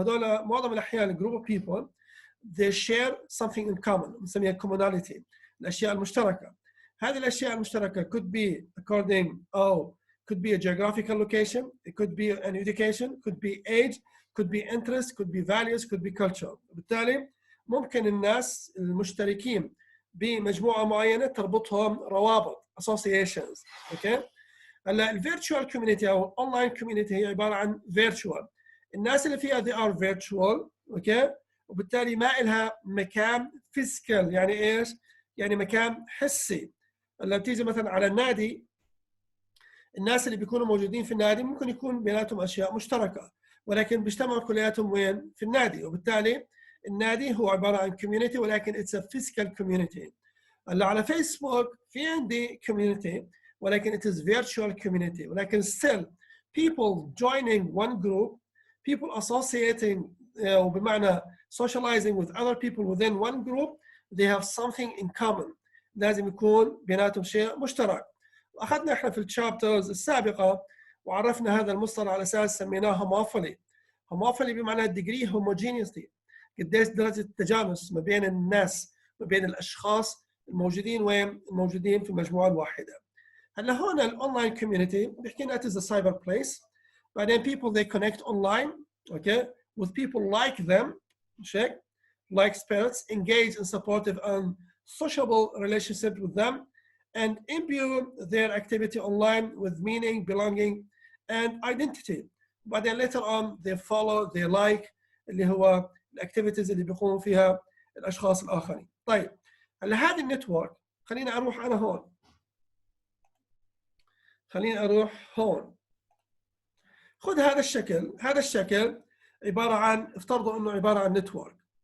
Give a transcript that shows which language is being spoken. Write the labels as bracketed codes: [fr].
[ar] هذول معظم الأحيان [en] group of people they share something in common نسميها commonality. [ar] الأشياء المشتركة. هذه الأشياء المشتركة [en] could be according أو could be a geographical location, it could be an education, could be age, could be interest, could be values, could be culture. [ar] بالتالي ممكن الناس المشتركين بمجموعة معينة تربطهم روابط associations. اوكي؟ هلا الفيرتشوال كوميونتي او اونلاين كوميونتي هي عبارة عن فيرتشوال. الناس اللي فيها [en] they are virtual. [ar] اوكي؟ وبالتالي ما لها مكان فيزيكال. يعني ايش؟ يعني مكان حسي. لما بتيجي مثلا على النادي الناس اللي بيكونوا موجودين في النادي ممكن يكون بيناتهم اشياء مشتركه ولكن بيجتمعوا كلياتهم وين؟ في النادي. وبالتالي النادي هو عباره عن كوميونتي ولكن [en] It's a physical community. [ar] هلا على فيسبوك في عندي كوميونتي ولكن [en] it is virtual community ولكن still people joining one group, people associating وبمعنى socializing with other people within one group, they have something in common. [ar] لازم يكون بيناتهم شيء مشترك. واخذنا احنا في الشابترز السابقه وعرفنا هذا المصطلح على اساس سميناه هوموفيلي. هوموفيلي بمعنى الديجري هوموجينيوسي، قديش درجه التجانس ما بين الناس ما بين الاشخاص الموجودين وين؟ الموجودين في المجموعه الواحده. هلا هون الاونلاين كوميونتي بيحكي لنا [en] it is a cyber place. بعدين people they connect online okay with people like them check like spirits engage in supportive and sociable relationship with them and imbue their activity online with meaning, belonging and identity. [ar] بعدين [en] later on they follow they like [ar] اللي هو الاكتيفيتيز اللي بيقوموا فيها الاشخاص الاخرين. طيب هلا هذه النتورك خليني اروح انا هون. خليني اروح هون. خذ هذا الشكل، هذا الشكل عباره عن افترضوا انه عباره عن نتورك.